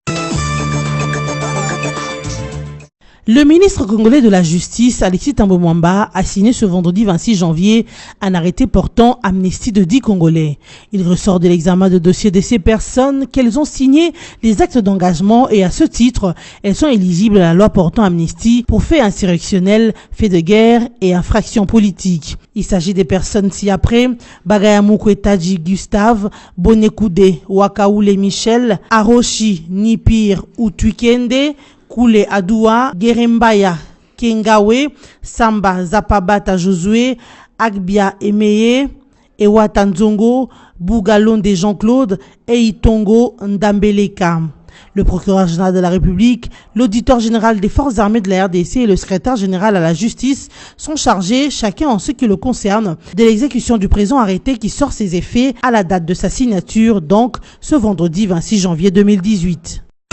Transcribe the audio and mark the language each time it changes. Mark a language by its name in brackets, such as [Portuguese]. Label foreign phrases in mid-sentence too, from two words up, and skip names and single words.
[French] Le ministre congolais de la Justice, Alexis Thambwe Mwamba, a signé ce vendredi 26 janvier un arrêté portant amnistie de 10 Congolais. Il ressort de l'examen de dossiers de ces personnes qu'elles ont signé les actes d'engagement et à ce titre, elles sont éligibles à la loi portant amnistie pour faits insurrectionnels, faits de guerre et infractions politiques. Il s'agit des personnes ci-après, Bagayamuku Tadji Gustave, Bonekude Wakaoule Michel, Aroshi Nipir Utwikende, Koule Adoua, Gerembaya Kengawe, Samba Zapabata Josué, Agbia Emeye, Ewa Tanzongo, Bougalonde Jean-Claude et Itongo Ndambeleka. Le procureur général de la République, l'auditeur général des forces armées de la RDC et le secrétaire général à la justice sont chargés, chacun en ce qui le concerne, de l'exécution du présent arrêté qui sort ses effets à la date de sa signature, donc ce vendredi 26 janvier 2018.